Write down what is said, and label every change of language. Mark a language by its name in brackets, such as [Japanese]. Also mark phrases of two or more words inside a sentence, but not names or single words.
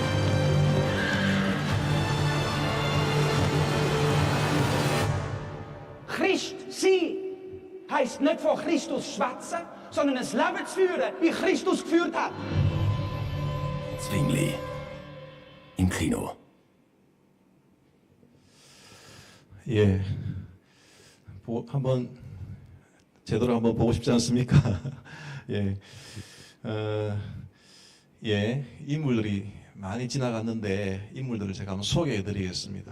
[German] Christ sein heisst nicht von Christus schwätzen, sondern ein Leben zu führen, wie Christus geführt hat. Zwingli. Im Kino. [Korean] 예, 한번 제대로 한번 보고 싶지 않습니까? 예, 예, 인물들이 많이 지나갔는데 인물들을 제가 한번 소개해드리겠습니다.